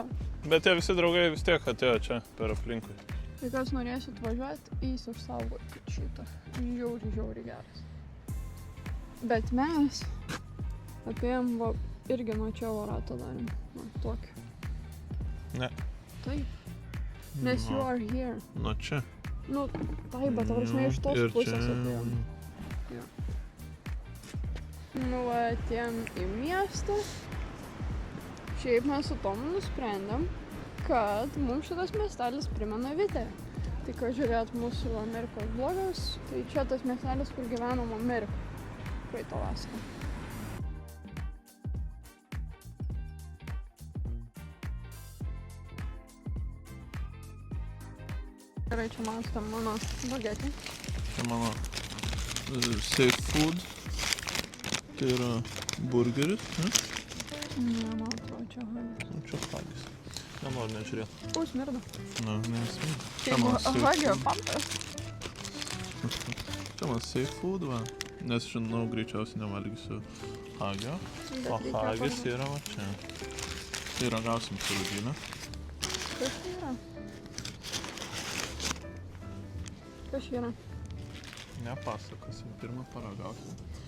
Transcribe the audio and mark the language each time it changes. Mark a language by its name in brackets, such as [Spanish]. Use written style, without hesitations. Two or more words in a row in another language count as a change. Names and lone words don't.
[Lithuanian] Bet tie visi draugai vis tiek atėjo čia per aplinkui. Tai kas norėsit važiuoti, eis išsaugoti šitą. Žiauri geras. Bet mes apėjom va, irgi nuo čia ratą darėm. Na, tokį. Ne. Taip. Nes [English] you are here. [Lithuanian] Nuo čia. Nu, taip, bet prasme iš tos pusės apėjom. Jo. Nu, atėjom į miestą. Šiaip mes su Tomu nusprendėm, kad mums šitas miestelis primena Vitę. Tai ką žiūrėt mūsų Amerikos blogas, tai čia tas miestelis, kur gyvenom Amerikoje praeitą vasarą. Gerai, čia matom mano bagetį. Čia mano [English] safe food. [Lithuanian] Tai yra burgeris, ne? Ne, man atrodo, čia hagis. Nu, čia hagis. Nenoriu nežiūrėti. Smirda. Na, nesmirda. Kaip hagio pampas. Čia man [English] safe food, [Lithuanian] va. Nes žinau, greičiausiai nevalgysiu hagio. O hagis yra va čia. Tai ragausim su rūdynę. Kas tai yra? Kas yra? Nepasakosim, pirmą paragausim.